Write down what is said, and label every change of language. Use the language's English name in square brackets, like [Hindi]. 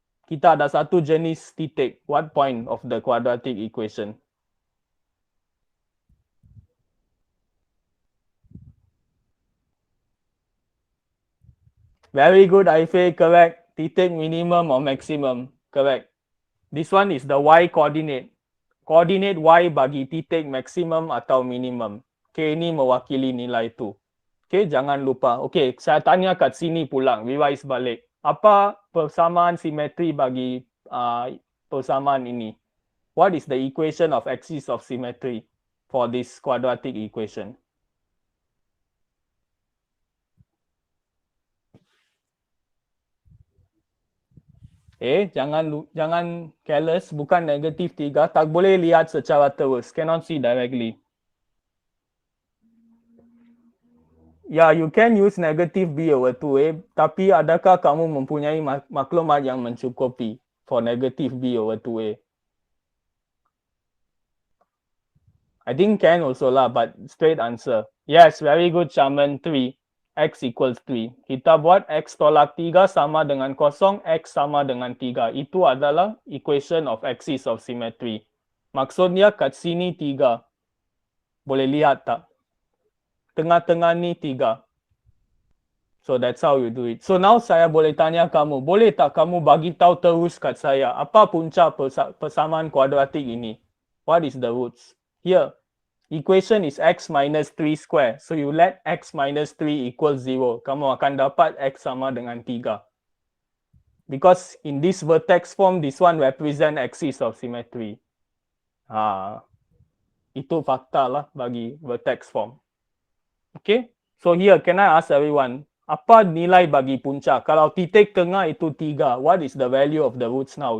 [Malay] Kita ada satu jenis titik. [English] What point of the quadratic equation? Very good, Aife. Correct. Titik minimum or maximum. Correct. This one is the Y coordinate. [Malay] Coordinate Y bagi titik maximum atau minimum. K ini mewakili nilai itu. Okay, jangan lupa. Okay, saya tanya kat sini pulang. Revise balik. Apa persamaan simetri bagi persamaan ini? [English] What is the equation of axis of symmetry for this quadratic equation? [Malay] Jangan careless, bukan negatif 3. Tak boleh lihat secara terus. [English] Cannot see directly. Ya, you can use negative B over 2A, [Malay] tapi adakah kamu mempunyai maklumat yang mencukupi [English] for negative B over 2A? I think can also lah, but straight answer. Yes, very good, Shaman. 3. X equals 3. [Malay] Kita buat X tolak 3 sama dengan kosong, X sama dengan 3. Itu adalah [English] equation of axis of symmetry. [Malay] Maksudnya kat sini 3. Boleh lihat tak? Tengah-tengah ni 3. [English] So that's how you do it. [Malay] So now saya boleh tanya kamu, boleh tak kamu bagi tahu terus kat saya, apa punca persamaan kuadratik ini? [English] What is the roots? Here, equation is x minus 3 square. So you let x minus 3 equals 0. [Malay] Kamu akan dapat x sama dengan 3. [English] Because in this vertex form, this one represent axis of symmetry. [Malay] Itu fakta lah bagi [English] vertex form. Okay, so here can I ask everyone, [Malay] apa nilai bagi punca? Kalau titik tengah itu 3, [English] what is the value of the roots now?